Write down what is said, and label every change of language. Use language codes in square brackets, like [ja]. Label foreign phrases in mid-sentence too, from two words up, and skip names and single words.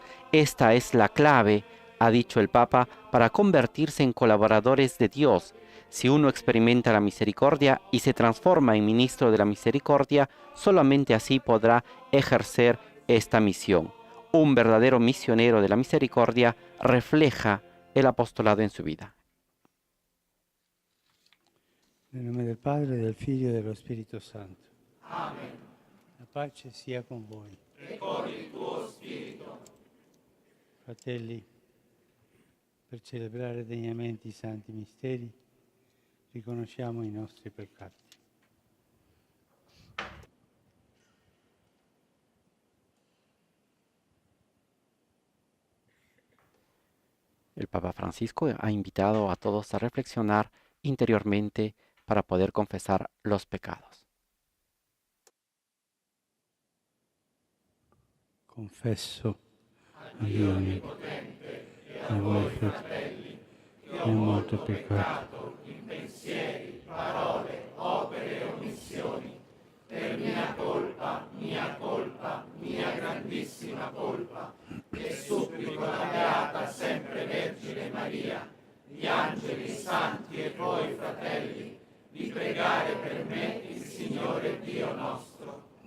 [es] Esta es la clave, ha dicho el Papa, para convertirse en colaboradores de Dios. Si uno experimenta la misericordia y se transforma en ministro de la misericordia, solamente así podrá ejercer esta misión. Un verdadero misionero de la misericordia refleja el apostolado en su vida. [it] Nel nome del Padre, del Figlio e dello Spirito Santo. Amen. La pace sia con voi. E con il tuo spirito. Fratelli, per celebrare degnamente i santi misteri, riconosciamo i nostri peccati. [es] El Papa Francisco ha invitado a todos a reflexionar interiormente para poder confesar los pecados. [it] Confesso a Dio Onnipotente e a voi fratelli che ho molto peccato In pensieri, parole, opere e omissioni, per mia colpa, mia grandissima colpa, e supplico la Beata sempre Vergine Maria, gli angeli, i santi e voi fratelli, di pregare per me il Signore Dio nostro.